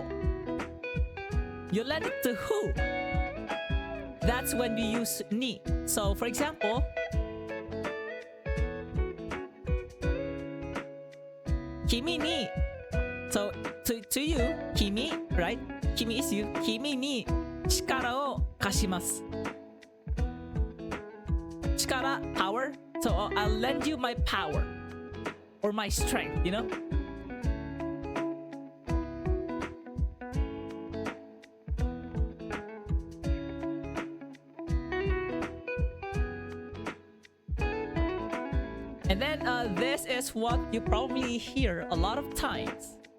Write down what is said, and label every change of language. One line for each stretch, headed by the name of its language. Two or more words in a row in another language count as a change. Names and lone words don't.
English: You lend it to who? That's when we use ni. So for example,
Japanese: 君に.
English: So to you, kimi, right? Kimi is you.
Japanese: 君に力を貸します.
English: Chikara, power. So I'll lend you my power. Or my strength, you know? And then this is what you probably hear a lot of times.